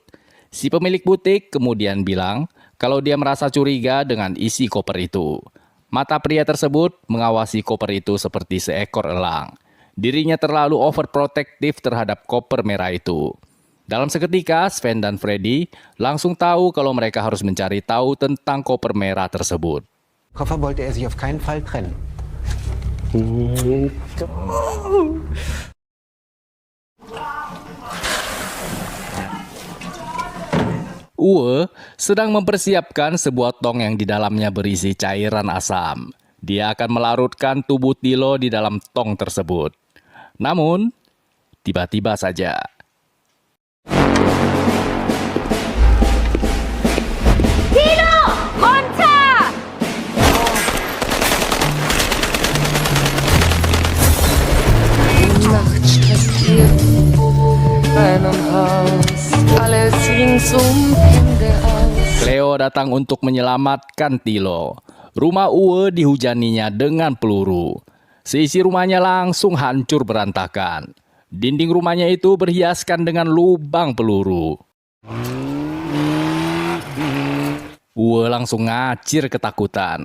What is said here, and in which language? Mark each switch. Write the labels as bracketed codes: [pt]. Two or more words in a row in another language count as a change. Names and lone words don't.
[id] Si pemilik butik kemudian bilang kalau dia merasa curiga dengan isi koper itu. Mata pria tersebut mengawasi koper itu seperti seekor elang. Dirinya terlalu overprotective terhadap koper merah itu. Dalam seketika, Sven dan Freddy langsung tahu kalau mereka harus mencari tahu tentang koper merah tersebut. [de] Koffer wollte er sich auf keinen Fall trennen. [id] Uwe sedang mempersiapkan sebuah tong yang di dalamnya berisi cairan asam. Dia akan melarutkan tubuh Tilo di dalam tong tersebut. Namun, tiba-tiba saja Tilo! [de] Runter! Nacht streckt hier einem Haus, alles ringsum Hände aus. [id] Cleo datang untuk menyelamatkan Tilo. Rumah Uwe dihujaninya dengan peluru. Seisi rumahnya langsung hancur berantakan. Dinding rumahnya itu berhiaskan dengan lubang peluru. Uwe langsung ngacir ketakutan.